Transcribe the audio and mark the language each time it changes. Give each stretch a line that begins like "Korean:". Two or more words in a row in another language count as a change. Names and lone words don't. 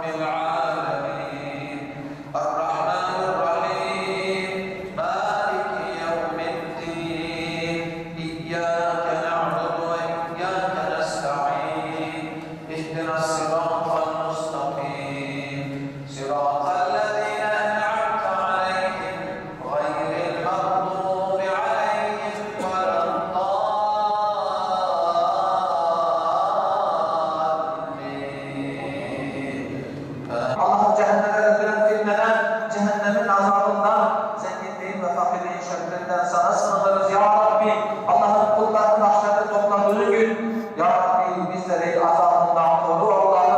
Arabic: العالمين الرحمن الرحيم مالك يوم الدين إياك نعبد وإياك نستعين اهدنا الصراط المستقيم صراط الذين أنعمت عليهم غير المغضوب عليهم ولا
Turkish: Allah'ım cehennemden fitneden, cehennemin azabından, zenginliğin ve fakirliğin şerrinden sana sığınırız ya Rabbi. Allah'ın kullarının mahşerde topladığı gün, ya Rabbi bizleri azabından koru Allah'ım.